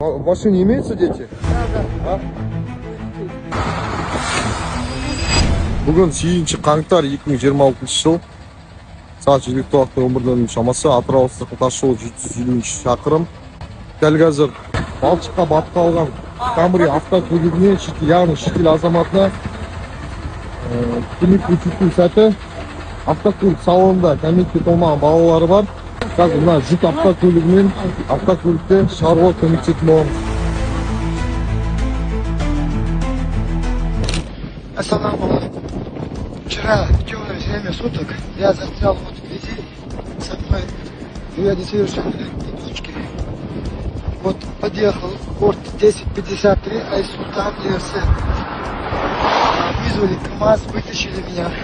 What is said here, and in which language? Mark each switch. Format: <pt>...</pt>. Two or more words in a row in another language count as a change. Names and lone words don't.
<ru>В машине имеются дети? Да.</ru> <kk>Бүгін 7 қаңтар 2026 жыл. Сағат жергілікті уақытта 11:00 шамасы Атырау Астана тас жолы 750 шақырым. Дәл қазір балшыққа батып қалған Камри автокөлігіне яғни шетел азаматына көмек көрсету сәті. Автокөлік салонында кәмелетке толмаған балалары бар. Қазір мына жүк автокөлігімен автокөлікті шығаруға көмектесетін боламыз.</kk> <ar>Ассаламу алейкум.</ar> <ru>Вчера в темное время суток я застрял вот вблизи, со мной две несовершеннолетние дочки. Вот подъехал порт 1053, Айсултан и сын. Вызвали КамАЗ, вытащили меня.</ru>